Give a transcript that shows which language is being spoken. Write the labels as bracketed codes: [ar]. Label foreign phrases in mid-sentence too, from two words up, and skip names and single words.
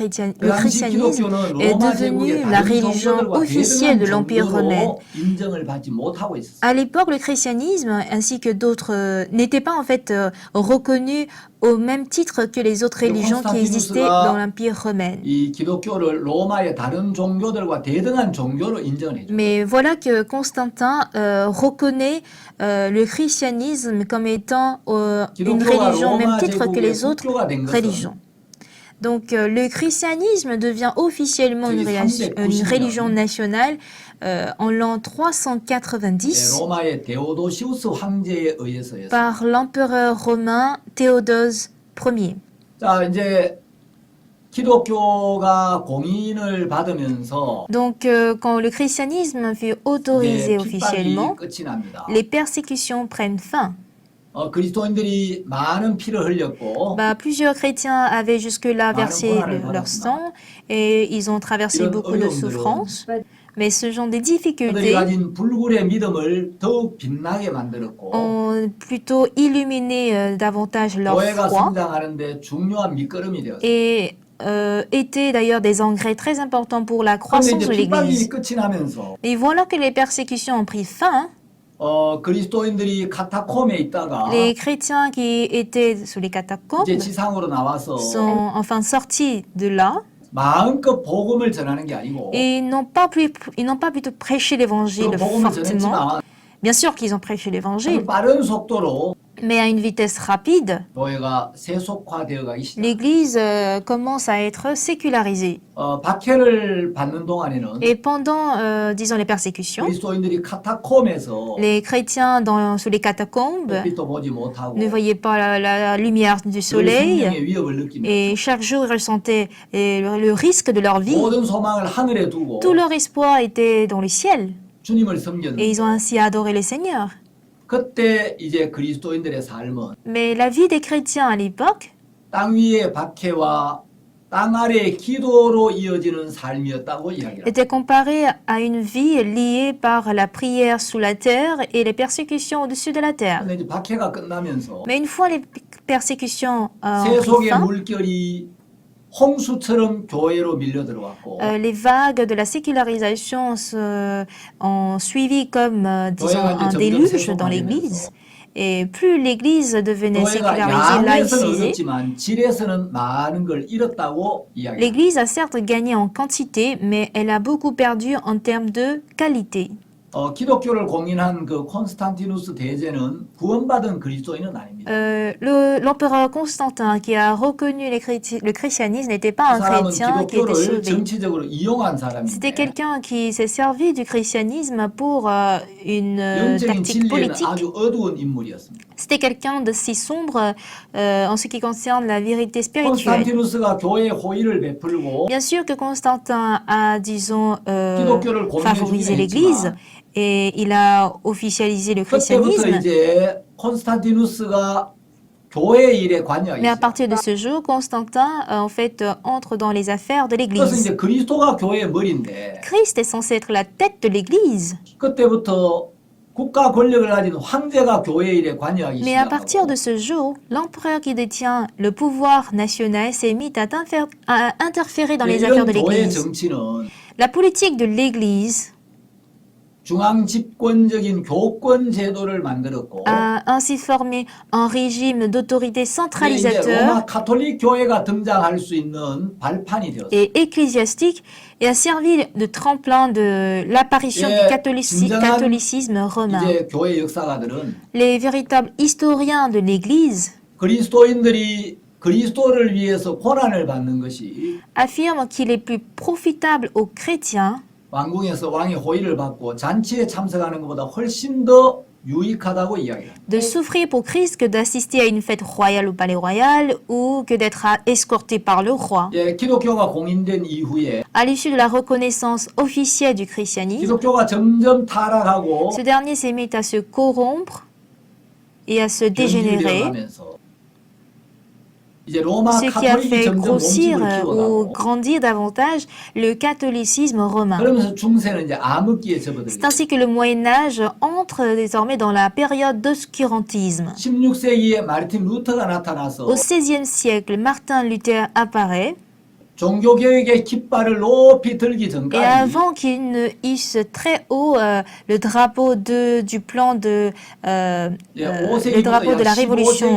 [ko] 그 당시 [fr] christianisme [ko] 기독교는 [fr] est [ko] 로마 [fr] devenu [ko] 제국의 [fr] la [ko] 다른 [fr] religion [ko] 종교들과 [fr] officielle de [ko] 대등한 [fr] l'Empire romain. [ko] 정도로 인정을 받지 못하고 있었어요. [fr] À l'époque, le christianisme ainsi que d'autres n'étaient pas en fait reconnus au même titre que les autres religions qui existaient dans l'Empire romain. [ko] 이 기독교를 로마의 다른 종교들과 대등한 종교로 인정을 해줘. [fr] Mais voilà que Constantin reconnaît le christianisme comme étant une religion au même titre que les autres religions. Donc le christianisme devient officiellement une religion nationale en l'an 390 [ko] 로마의 데오도시우스 황제에 의해서였어요. [fr] par l'empereur romain Théodose Ier. [ko] 자, 이제 기독교가 공인을 받으면서 [fr] Donc quand le christianisme fut autorisé [ko] 이제 [fr] officiellement, [ko] 핍박이 끝이 납니다. [fr] les persécutions prennent fin. [ko] 그리스도인들이 많은 피를 흘렸고 [fr] Plusieurs chrétiens avaient jusque-là versé [ko] 고난을 [fr] leur sang et ils ont traversé [ko] 이런 [fr] beaucoup de [ko] 어려움들은 [fr] souffrances. Mais ce genre de [ko] 그들이 [fr] difficultés [ko] 가진 불굴의 믿음을 더욱 빛나게 만들었고 [fr] ont plutôt illuminé davantage leur [ko] 교회가 [fr] foi [ko] 성장하는데 중요한 밑거름이 되었어요. [fr] et étaient d'ailleurs des engrais très importants pour la [ko] 그런데 [fr] croissance [ko] 이제 [fr] de l'Église. [ko] 핍박이 끝이 나면서 [fr] Et voilà que les persécutions ont pris fin. [ko] 그리스도인들이 카타콤에 있다가 [fr] Les chrétiens qui étaient sous les catacombes [ko] 이제 지상으로 나와서 [fr] sont enfin sortis de là [ko] 마음껏 복음을 전하는 게 아니고 [fr] et ils n'ont pas plutôt prêché [ko] 그 [fr] l'évangile [ko] 복음을 [fr] fortement. [ko] 전했지만 [fr] Bien sûr qu'ils ont prêché l'évangile, [ko] 빠른 속도로 [fr] mais à une vitesse rapide, [ko] 교회가 세속화되어 가기 시작. [fr] l'Église commence à être sécularisée. [ko] 박해를 받는 동안에는 [fr] Et pendant, disons, les persécutions, [ko] 그리스도인들이 카타콤에서 [fr] les chrétiens sous les catacombes [ko] 빛도 보지 못하고 [fr] ne voyaient pas la lumière du [ko] 늘 [fr] soleil [ko] 생명의 위협을 느끼면서 [fr] et chaque jour ils ressentaient le risque de leur vie. [ko] 모든 소망을 하늘에 두고 [fr] Tout leur espoir était dans le ciel [ko] 주님을 [fr] et [ko] 섬겼는데 [fr] ils ont ainsi adoré le Seigneur. [ko] 그때 이제 그리스도인들의 삶은 [fr] Mais la vie des chrétiens à l'époque [ko] 땅 위의 박해와 땅 아래의 기도로 이어지는 삶이었다고 이야기합니다. [fr] était comparée à une vie liée par la prière sous la terre et les persécutions au-dessus de la terre. [ko] 근데 이제 박해가 끝나면서 [fr] Mais une fois les persécutions ont pris [ko] 세속의 [fr] fin, [ko] 물결이 홍수처럼 교회로 밀려 들어왔고 [fr] les vagues de la sécularisation ont suivi comme, disons, un déluge dans l'Église. Et plus l'Église devenait [ko] 교회가 [fr] sécularisée, [ko] 양에서는 [fr] laïcisée, [ko] 얻었지만 질에서는 많은 걸 잃었다고 이야기합니다. [fr] l'Église a certes gagné en quantité, mais elle a beaucoup perdu en termes de qualité. [ko] 기독교를 공인한 그 콘스탄티누스 대제는 구원받은 그리스도인은 아닙니다. [fr] L'empereur Constantin, qui a reconnu le christianisme, n'était pas [ko] 그 [fr] un [ko] 사람은 [fr] chrétien qui était [ko] 기독교를 [fr] sauvé. [ko] 정치적으로 이용한 [fr] C'était [ko] 사람인데 [fr] quelqu'un qui s'est servi du christianisme pour une [ko] 영적인 [fr] tactique [ko] 진리에는 [fr] politique. [ko] 아주 어두운 인물이었습니다. [fr] C'était quelqu'un de si sombre en ce qui concerne la vérité spirituelle. [ko] 콘스탄티누스가 교회에 호의를 베풀고 [fr] Bien sûr que Constantin a, disons, [ko] 기독교를 [fr] favorisé [ko] 공인해주긴 [fr] l'Église [ko] 했지만 [fr] et il a officialisé le [ko] 그때부터 [fr] christianisme. [ko] 이제 콘스탄티누스가 교회 일에 관여하기 [fr] Mais à [ko] 시작합니다. [fr] partir de ce jour, Constantin, en fait, entre dans les affaires de [ko] 그래서 [fr] l'Église. [ko] 이제 그리스도가 교회의 머리인데 [fr] Christ est censé être la tête de l'Église. [ko] 그때부터 국가 권력을 가진 황제가 교회 일에 관여하기 [fr] Mais à partir [ko] 시작하고 [fr] de ce jour, l'empereur qui détient le pouvoir national s'est mis à interférer dans les affaires [ko] 이런 [fr] de [ko] 교회 [fr] l'Église. [ko] 정치는 [fr] La politique de l'Église [ko] 중앙 집권적인 교권 제도를 만들었고 [fr] a ainsi formé un régime d'autorité [ko] 이제 [fr] centralisateur [ko] 로마 카톨릭 교회가 등장할 수 있는 발판이 되었습니다. [fr] et ecclésiastique et a servi de tremplin de l'apparition [ko] 예, [fr] du [ko] 진정한 [fr] catholicisme romain. [ko] 이제 교회 역사가들은 [fr] Les véritables historiens de l'Église [ko] 그리스도인들이 그리스도를 위해서 고난을 받는 것이 [fr] affirment qu'il est plus profitable aux chrétiens [ko] 왕궁에서 왕의 호의를 받고 잔치에 참석하는 것보다 훨씬 더 유익하다고 이야기합니다. [fr] de souffrir pour Christ que d'assister à une fête royale au palais royal ou que d'être escorté par le roi. [ko] 예, 기독교가 공인된 이후에 [fr] À l'issue de la reconnaissance officielle du christianisme, [ko] 기독교가 점점 타락하고 [fr] ce dernier s'est mis à se corrompre et à se dégénérer, [ko] 변질되어가면서 이제 로마 [fr] ce qui a [ko] 카톨릭이 [fr] fait [ko] 점점 [fr] grossir [ko] 몸집을 [fr] ou [ko] 키워가고 [fr] grandir davantage le catholicisme romain. [ko] 그러면서 중세는 이제 암흑기에 [fr] C'est [ko] 접어들게 [fr] ainsi que le Moyen Âge entre désormais dans la période d'obscurantisme. [ko] 16세기에 마르틴 루터가 나타나서 [fr] Au XVIe siècle, Martin Luther apparaît [ko] 종교개혁의 깃발을 높이 들기 [fr] et [ko] 전까지 [fr] avant qu'il ne hisse très haut le drapeau du plan de le drapeau de la révolution